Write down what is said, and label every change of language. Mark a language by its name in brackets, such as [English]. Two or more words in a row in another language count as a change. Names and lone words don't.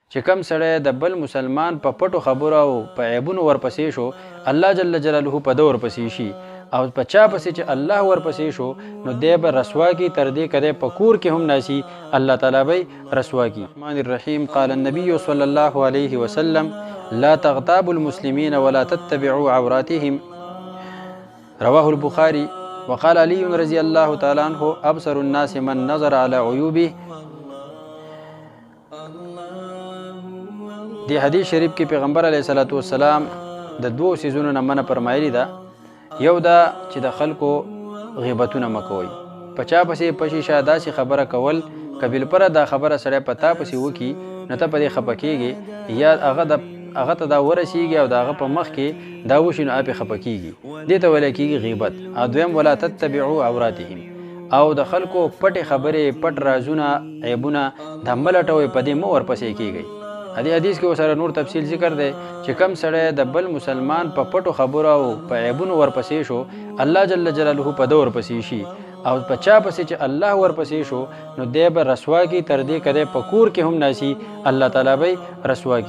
[Pashto] چې کم سړی د بل مسلمان په پټو خبرو او په عیبونو ورپسې شو الله [Arabic] جل جلاله [Pashto] په ده ورپسې شي او په چا پسې چې الله ورپسې شو نو دی به رسوا کی تر دې کده په کور کې هم ناسي الله تعالی به رسوا کی. [Arabic] الرحمن الرحیم قال النبي صلی الله علیه وسلم لا تغتابوا المسلمین ولا تتبعوا عوراتهم رواه البخاری. وقال علي رضی الله تعالی عنہ ابصر الناس من نظر على عیوبه. [Pashto] دی حدیث شریف کې پیغمبر [Arabic] علیه الصلاۃ والسلام [Pashto] د دوو سيزونو نه منع فرمایلی ده. یو دا چې د خلکو غیبتونه مکوئ، په چا پسې پشیشه داسې خبره کول قبیل پره دا خبره سړی په تا پسې وکي نو ته په دې خفه کېږي یا هغه ته دا ورسیږي او د هغه په مخ کې دا وشي نو پې خفه کېږي، دې ته ویلی کېږي غیبت. او دویم [Arabic] ولا تتبعوا عوراتهم، [Pashto] او د خلکو پټې خبرې پټ رازونه عیبونه دا مه لټوئ، په دې مه ورپسې کېږئ. دې حدیث کې ورسره نور تفصیل ذکر دی چې کم سړی د بل مسلمان په پټو خبرو او په عیبونو ورپسې شو الله [Arabic] جل جلاله [Pashto] په ده ورپسې شي او په چا پسې چې الله ورپسې شو نو دی به رسوا کی تر دې کده په کور کې هم ناسي الله تعالی به رسوا کی.